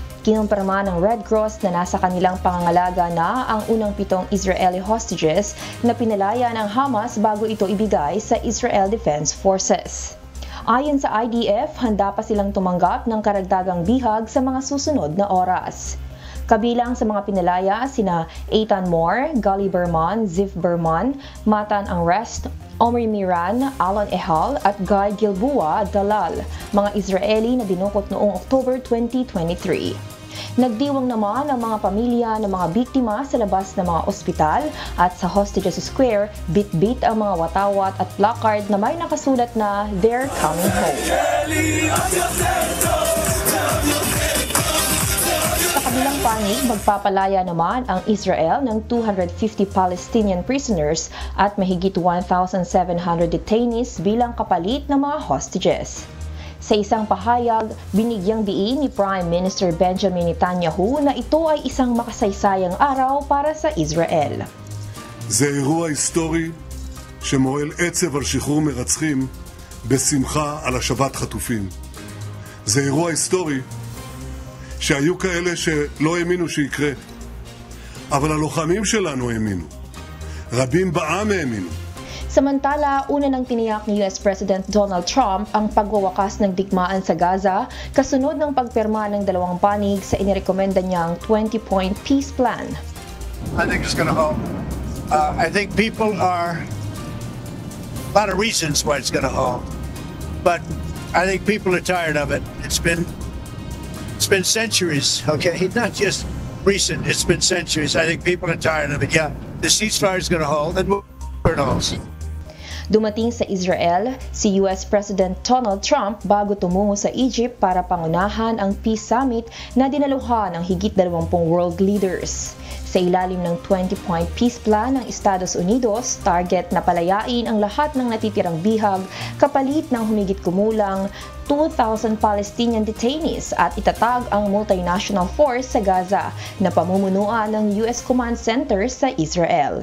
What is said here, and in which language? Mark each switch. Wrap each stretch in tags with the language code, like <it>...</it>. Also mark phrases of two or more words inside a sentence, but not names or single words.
<tl>Kinumpirma ng Red Cross na nasa kanilang pangangalaga na ang unang 7</tl> <en>Israeli hostages</en> <tl>na pinalaya ng Hamas bago ito ibigay sa Israel Defense Forces. Ayon sa IDF, handa pa silang tumanggap ng karagdagang bihag sa mga susunod na oras. Kabilang sa mga pinalaya sina Eitan Moore, Gali Berman, Ziv Berman, Matan Angrest, Omri Miran, Alon Ehal at Guy Gilbua Dalal, mga Israeli na dinukot noong October 2023. Nagdiwang naman ang mga pamilya ng mga biktima sa labas ng mga ospital at sa Hostages Square, bit-bit ang mga watawat at placard na may nakasulat na</tl> <en>"They're coming home."</en> <tl>Sa kabilang panig, magpapalaya naman ang Israel ng 250</tl> <en>Palestinian prisoners</en> <tl>at mahigit 1,700 detainees bilang kapalit ng mga hostages. Sa isang pahayag, binigyang diin ni Prime Minister Benjamin Netanyahu na ito ay isang makasaysayang araw para sa Israel.</tl> <he>זה אירוע היסטורי שמועל עצב על שחרור מרצחים בשמחה על השבת חטופים. זה אירוע היסטורי שהיו כאלה שלא האמינו שיקרה, אבל הלוחמים שלנו האמינו. רבים בעם האמינו.</he> <tl>Samantala, una nang tiniyak ni US President Donald Trump ang pagwawakas ng digmaan sa Gaza kasunod ng pagpirma ng dalawang panig sa inirekomenda niyang 20-</tl> <en>point peace plan. I think it's going to hold. I think people are a lot of reasons why it's going to hold, but I think people are tired of it. It's been centuries, okay? Not just recent. It's been centuries. I think people are tired of it. Yeah, the ceasefire is going to hold, and it holds.</en> <tl>Dumating sa Israel si US President Donald Trump bago tumungo sa Egypt para pangunahan ang Peace Summit na dinaluhan ng higit 20</tl> <en>world leaders.</en> <tl>Sa ilalim ng 20-</tl> <en>point peace plan</en> <tl>ng Estados Unidos, target na palayain ang lahat ng natitirang bihag kapalit ng humigit kumulang 2,000</tl> <en>Palestinian detainees</en> <tl>at itatag ang</tl> <en>multinational force</en> <tl>sa Gaza na pamumunuan ng US Command Center sa Israel.</tl>